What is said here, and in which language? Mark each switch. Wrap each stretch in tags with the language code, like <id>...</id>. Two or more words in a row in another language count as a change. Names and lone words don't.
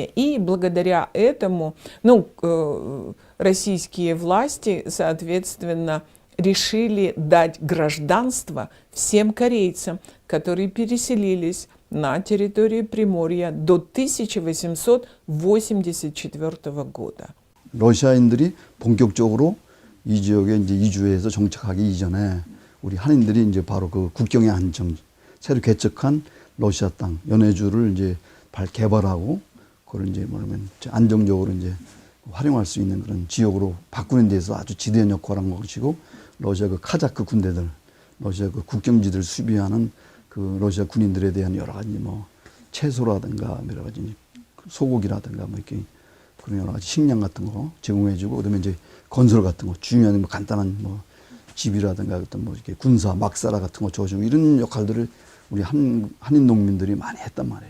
<ru>И благодаря этому, ну, российские власти, соответственно, решили дать гражданство всем корейцам, которые переселились на территории Приморья до 1884 года.</ru> <ko>러시아인들이 본격적으로 이 지역에 이제 이주해서 정착하기 이전에 우리 한인들이 이제 바로 그 국경의 안정, 새로 개척한 러시아 땅, 연해주를 이제 개발하고 그걸 이제 뭐냐면 안정적으로 이제 활용할 수 있는 그런 지역으로 바꾸는 데서 아주 지대한 역할을 한 것이고, 러시아 그 카자크 군대들, 러시아 그 국경지들 수비하는 그 러시아 군인들에 대한 여러 가지 뭐 채소라든가 여러 가지 소고기라든가 뭐 이렇게 그런 여러 가지 식량 같은 거 제공해주고, 그다음에 이제 건설 같은 거, 중요한 뭐 간단한 뭐 집이라든가 어떤 뭐 이렇게 군사 막사라 같은 거 줘주고, 이런 역할들을 우리 한인 농민들이 많이 했단 말이에요.</ko>